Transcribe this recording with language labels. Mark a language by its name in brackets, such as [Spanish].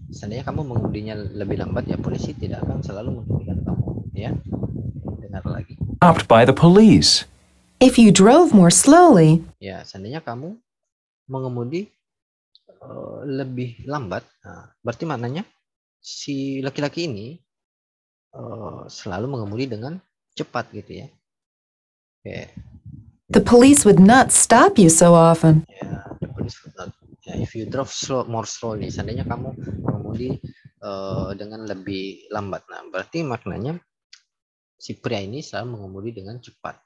[Indonesian] Seandainya kamu mengemudinya lebih lambat, ya polisi tidak akan selalu menghentikan kamu, ya. Dengar lagi. [English] Stopped by the police. If you drove more slowly, [Indonesian] Ya, seandainya kamu mengemudi lebih lambat, nah, berarti maknanya si laki-laki ini selalu mengemudi dengan cepat gitu ya. Oke. [English] the police would not stop you so often. Ya, the police would not. [Indonesian] Ya, [English] if you drove more slowly, [Indonesian] seandainya kamu mengemudi dengan lebih lambat, nah berarti maknanya si pria ini selalu mengemudi dengan cepat.